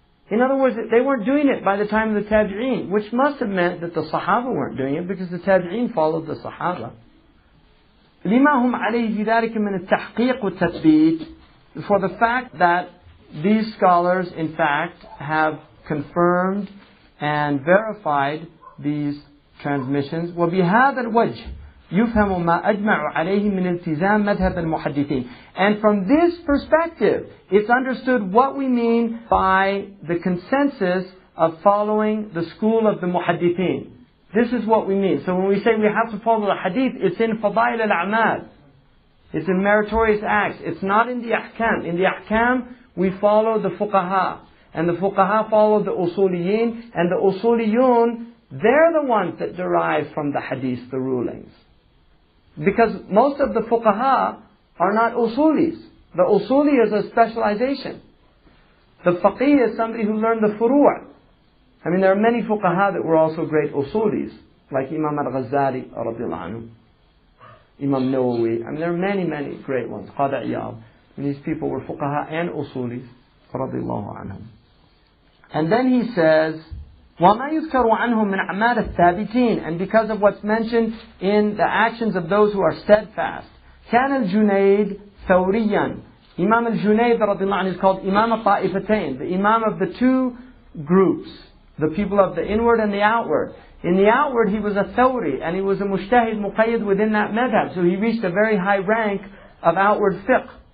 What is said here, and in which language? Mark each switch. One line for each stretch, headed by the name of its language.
English: In other words, they weren't doing it by the time of the tabi'een, which must have meant that the Sahaba weren't doing it, because the tabi'een followed the Sahaba.
Arabic: لما هم عليه في ذلك من التحقيق والتثبيت,
English: for the fact that these scholars in fact have confirmed and verified these transmissions.
Arabic: وبهذا الوجه يفهم ما أجمع عليه من التزام مذهب المحدثين.
English: And from this perspective, it's understood what we mean by the consensus of following the school of the muhaddithin. This is what we mean. So when we say we have to follow the hadith, it's in Fadail al-A'mal. It's in meritorious acts. It's not in the ahkam. In the ahkam, we follow the fuqaha. And the fuqaha follow the usuliyin. And the usuliyun, they're the ones that derive from the hadith, the rulings. Because most of the fuqaha are not usulis. The usuli is a specialization. The faqih is somebody who learned the furu'a. I mean, there are many fuqaha that were also great usulis, like Imam al-Ghazali, radiallahu anhu, Imam Nawawi. I mean, there are many, many great ones. Qadi Iyad. And these people were fuqaha and usulis, radiallahu anhum. And then he says,
Arabic: وَمَا يُذْكَرُ عَنْهُمْ مِنْ أَعْمَالِ الثَّابِتِينَ.
English: And because of what's mentioned in the actions of those who are steadfast.
Arabic: كان الجنيد ثوريا.
English: Imam al-Junayd radiallahu anhu is called Imam al-Ta'ifatain, the Imam of the two groups, the people of the inward and the outward. In the outward he was a Thawri, and he was a Mujtahid Muqayyid within that madhab, so he reached a very high rank of outward fiqh.